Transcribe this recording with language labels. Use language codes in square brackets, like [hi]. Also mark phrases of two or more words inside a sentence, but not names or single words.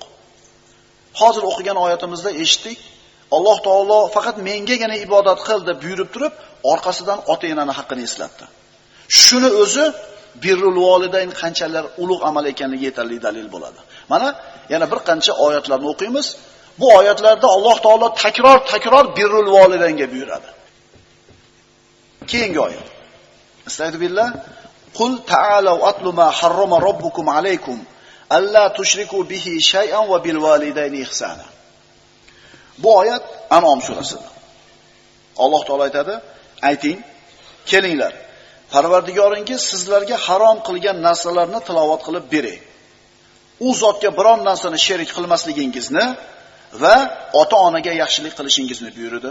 [uz] Hozir o'qigan oyatimizda eshitdik, Alloh taolo faqat mengagina ibodat qil deb buyurib turib, orqasidan ota-onani haqqini eslatdi. Shuni o'zi birrul validayn qanchalar ulug' amal ekanligi yetarli dalil bo'ladi. Mana yana bir qancha oyatlarni o'qiymiz. Bu oyatlarda Alloh taolo takror birrul validaynga buyuradi. Keyingi oyat. Astagfirullah. [ar] قل تعالوا أتل ما حرم ربكم عليكم ألا تشركوا به شيئا وبالوالدين إحسانا. [uz] Bu oyat An'om surasida. Alloh taolo aytadi: "Ayting, kelinglar. Parvardigoringiz sizlarga harom qilgan narsalarni tilovat qilib beray. U zotga biron narsani sherik qilmasligingizni va ota-onaga yaxshilik qilishingizni buyurdi."